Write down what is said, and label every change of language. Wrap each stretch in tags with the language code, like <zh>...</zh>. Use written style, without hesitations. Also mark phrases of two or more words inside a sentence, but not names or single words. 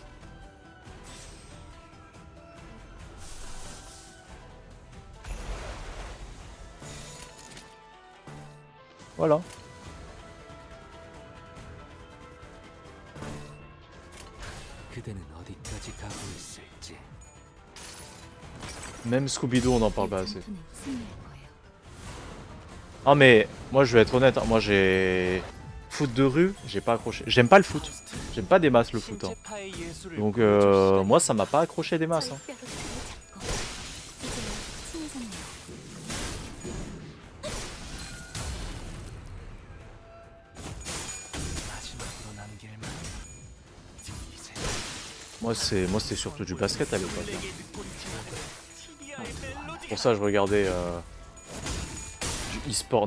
<fr>Voilà. Même Scooby-Doo, on n'en parle pas assez.</fr> <ko>전투는 승리할 거예요.</ko> <fr>Ah mais, moi je vais être honnête, hein, moi j'ai... Foot de rue, j'ai pas accroché. J'aime pas le foot. J'aime pas des masses le foot. Hein. Donc moi ça m'a pas accroché des masses. Hein.</fr> <ko>저희 뼈로 손을 잡고 이제 친해졌네요.</ko> <fr>Moi c'était surtout du basket à l'époque. Hein. Pour ça je regardais du e-sport.</fr>